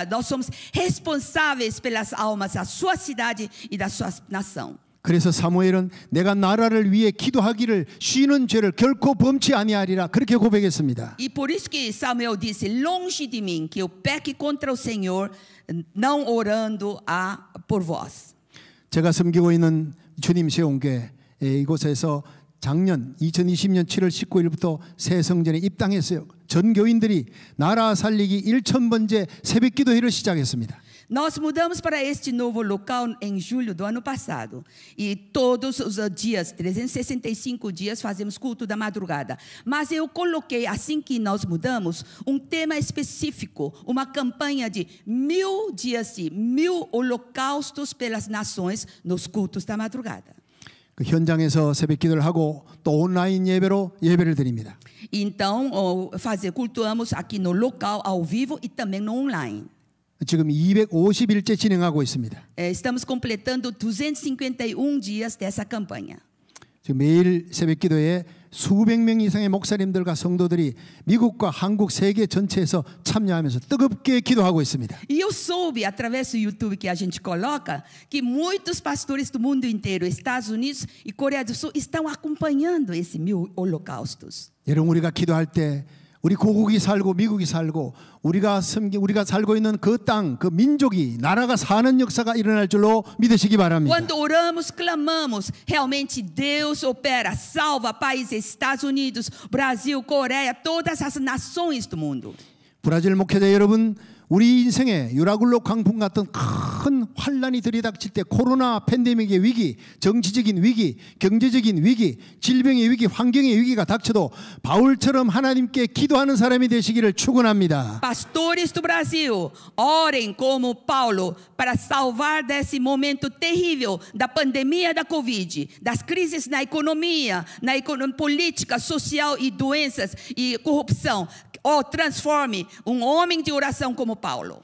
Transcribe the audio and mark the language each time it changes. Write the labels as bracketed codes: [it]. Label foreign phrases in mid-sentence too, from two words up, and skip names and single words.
[pt] Nós somos responsáveis pelas almas da sua cidade e da sua nação. [ko] 그래서 사무엘은 내가 나라를 위해 기도하기를 쉬는 죄를 결코 범치 아니하리라 그렇게 고백했습니다. [pt] E por isso que Samuel disse: longe de mim que eu peque contra o Senhor, não orando por vós. [ko] 제가 섬기고 있는 주님 세운교회 이곳에서 작년 2020년 7월 19일부터 새 성전에 입당했어요. 전 교인들이 나라 살리기 1000번째 새벽 기도회를 시작했습니다. [pt] Nós mudamos para este novo local em julho do ano passado. E todos os dias, 365 dias, fazemos culto da madrugada. Mas eu coloquei, assim que nós mudamos, tema específico, uma campanha de 1000 dias, 1000 holocaustos pelas nações nos cultos da madrugada. [ko] 그 현장에서 새벽 기도를 하고 또 온라인 예배로 예배를 드립니다. [pt] Então, cultuamos aqui no local, ao vivo e também no online. [ko] 지금 250일째 진행하고 있습니다. [pt] Estamos completando 251 dias dessa campanha. [ko] 지금 매일 새벽 기도에 수백 명 이상의 목사님들과 성도들이 미국과 한국 세계 전체에서 참여하면서 뜨겁게 기도하고 있습니다. [pt] E eu soube através do YouTube que a gente coloca que muitos pastores do mundo inteiro, Estados Unidos e Coreia do Sul, estão acompanhando esse 1000 holocaustos. [ko] 여러분 우리가 기도할 때 우리 고국이 sal고 미국이 살고 우리가 살고 있는 그 땅, 그 민족이 나라가 사는 역사가 일어날 줄로 믿으시기 바랍니다. [pt] Quando oramos, clamamos, realmente Deus opera, salva países, Estados Unidos, Brasil, Coreia, todas as nações do mundo. [ko] 브라질 목회자 여러분, 우리 인생에 유라굴로 광풍 같은 큰 환란이 들이닥칠 때 코로나 팬데믹의 위기, 정치적인 위기, 경제적인 위기, 질병의 위기, 환경의 위기가 닥쳐도 바울처럼 하나님께 기도하는 사람이 되시기를 축원합니다. [pt] Pastores do Brasil, orem como Paulo para salvar desse momento terrível da pandemia da Covid, das crises na economia, política, social e doenças e corrupção. Transforme homem de oração como Paulo.